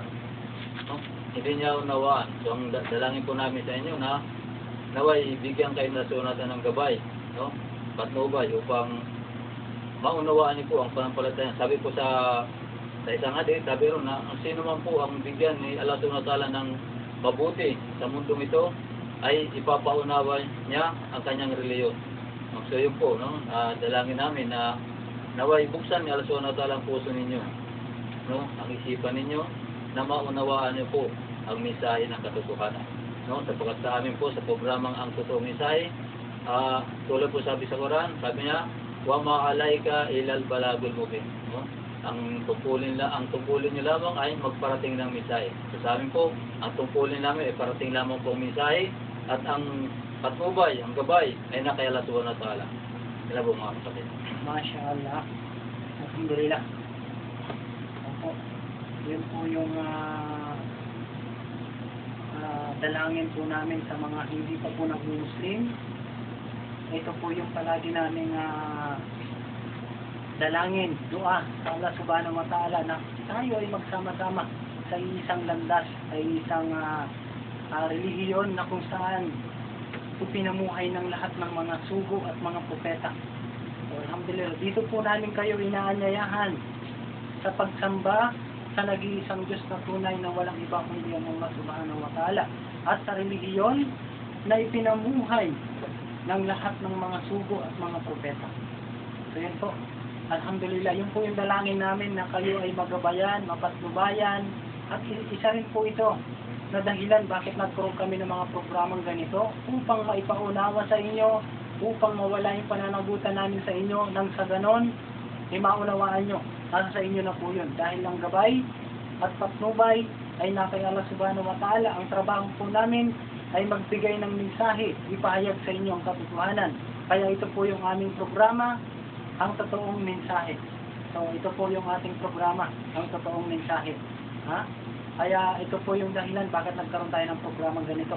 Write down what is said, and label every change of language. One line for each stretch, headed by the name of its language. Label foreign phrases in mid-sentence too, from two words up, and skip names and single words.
Filipino: Hindi niya unawaan. So ang dalangin po namin sa inyo na naway ibigyan kayo na sunatan ng gabay, patnubay upang maunawaan niyo po ang pananampalataya. Sabi po sa isang hadith, sabi ron na ang sino man po ang bigyan ni Allah
Arabic: سبحانه وتعالى
Filipino: ng mabuti sa mundong ito, ay ipapaunawa niya ang kanyang reliyon. So yun po, dalangin namin na naway buksan ni Allah
Arabic: سبحانه وتعالى
Filipino: ang puso ninyo, ang isipan ninyo, na maunawaan niyo po ang mensahe ng katotohanan. Sapagkat sa amin po sa programang Ang Totoong Mensahe, tulad po sabi sa Quran, sabi niya,
Arabic: وما عليك إلا البلاغ المبين.
Filipino: No? Ang tungkulin niyo lamang ay magparating ng mensahe. Sa amin po, ang tungkulin namin ay parating lamang po ang mensahe at ang patnubay, ang gabay ay naka Allah
Arabic: سبحانه وتعالى.
Filipino: Sila po mga kapatid.
Arabic: ما شاء الله. الحمد لله.
Filipino: Opo. Yun po yung dalangin po namin sa mga hindi pa po nag-Muslim. Ito po yung palagi namin dalangin, dua sa Allah
Arabic: سبحانه وتعالى
Filipino: na tayo ay magsama-sama sa isang landas, sa isang relihiyon na kung saan pinamuhay ng lahat ng mga sugo at mga propeta. So, alhamdulillah, dito po namin kayo inaanyayahan sa pagsamba sa nag-iisang Diyos na tunay na walang iba kundi ang Allah
Arabic: سبحانه وتعالى
Filipino: at sa relihiyon na ipinamuhay ng lahat ng mga sugo at mga propeta. So yun po, alhamdulillah, yun po yung dalangin namin na kayo ay magabayan, mapatnubayan at isa rin po ito na dahilan bakit nagkaroon kami ng mga programang ganito upang maipaunawa sa inyo, upang mawala yung pananagutan namin sa inyo nang sa ganon, maunawaan nyo. Nasa sa inyo na po yun. Dahil ang gabay at patnubay ay nakay Allah
Arabic: سبحانه وتعالى.
Filipino: Ang trabaho po namin ay magbigay ng mensahe, ipahayag sa inyo ang katotohanan. Kaya ito po yung aming programa, ang totoong mensahe. So ito po yung ating programa, ang totoong mensahe. Ha? Kaya ito po yung dahilan bakit nagkaroon tayo ng programa ganito.